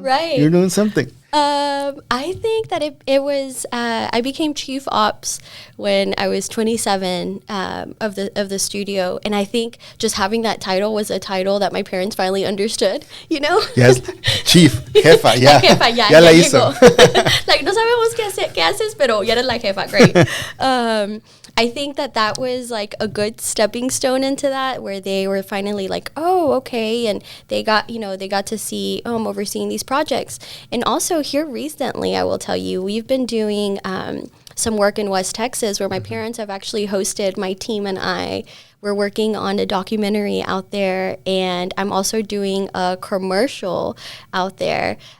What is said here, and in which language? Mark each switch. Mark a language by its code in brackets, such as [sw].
[en] Right. You're doing something. I think that it was I became chief ops when I was 27 of the studio, and I think just having that title was a title that my parents finally understood. You know? Yes, chief, [es] jefa, ya, la jefa, ya la hizo. Like no sabemos qué haces, pero ya eres la jefa. [en] Great. I think that was like a good stepping stone into that, where they were finally like, oh, okay, and they got to see I'm overseeing these projects. And also here recently, I will tell you, we've been doing some work in West Texas where my parents have actually hosted my team, and we're working on a documentary out there, and I'm also doing a commercial out there.